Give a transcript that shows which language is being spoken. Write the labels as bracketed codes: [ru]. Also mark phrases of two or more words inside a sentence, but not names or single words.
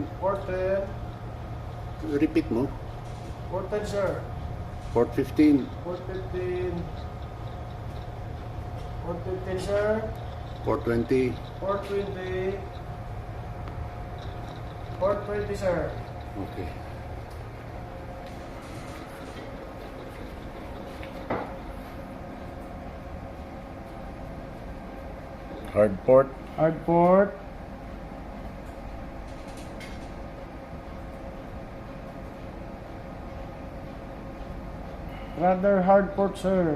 [en] Port 10. Repeat mo. Port 10, sir. Port 15. Port 15. Port 15, sir. Port 20. Port 20. Port 20, sir. Okay. Hard port. Hard port. Rather hard port, sir.